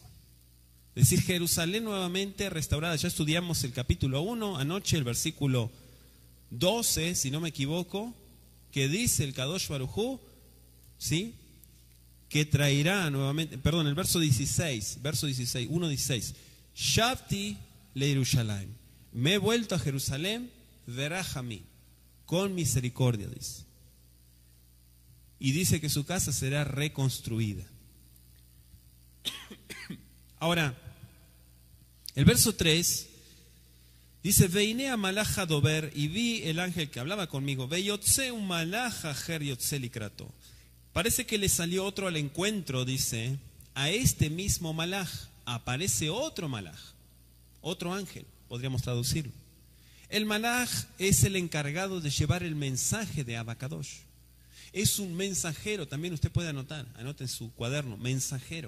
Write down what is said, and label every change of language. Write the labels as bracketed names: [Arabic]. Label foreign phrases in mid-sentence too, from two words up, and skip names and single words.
[Spanish] Es decir, Jerusalén nuevamente restaurada. Ya estudiamos el capítulo 1 anoche, el versículo 12, si no me equivoco, que dice el [Hebrew] קדוש ברוך הוא, [Spanish] ¿sí?, que traerá nuevamente, perdón, el verso 16, 1:16, [Hebrew] שבתי לירושלים, [Spanish] me he vuelto a Jerusalén, verajami, con misericordia, dice. Y dice que su casa será reconstruida. Ahora, el verso 3 dice, [Hebrew] והנה המלאך הדובר, [Spanish] y vi el ángel que hablaba conmigo, Veyotze un [Hebrew] מלאך אחר יוצא לקראתו. [Spanish] Parece que le salió otro al encuentro, dice, a este mismo malaj aparece otro malaj, otro ángel, podríamos traducirlo. El malaj es el encargado de llevar el mensaje de Abacadosh. Es un mensajero, también usted puede anotar, anote en su cuaderno, mensajero.